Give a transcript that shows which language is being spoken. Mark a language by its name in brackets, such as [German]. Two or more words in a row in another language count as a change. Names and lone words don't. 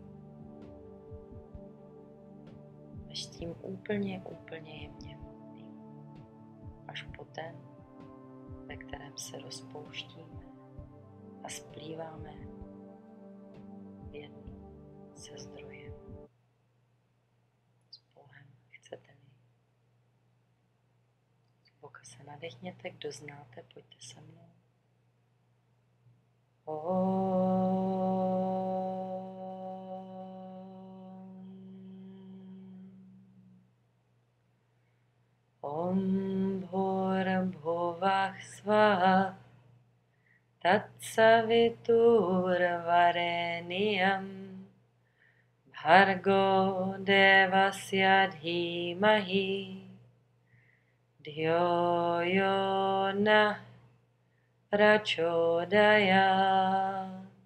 [Czech] až s tím úplně jemně hmotný, až po ten, ve kterém se rozpouštíme a splýváme v jedno se zdrojem, s Bohem, chcete-li. Zboka se nadechněte, kdo znáte, pojďte se mnou. [Sanskrit] Om Bhurabhuvah Svaha Tatsaviturvareniyam Bhargo Devasya Dhimahi Dhyo Yo Nah Prachodayat.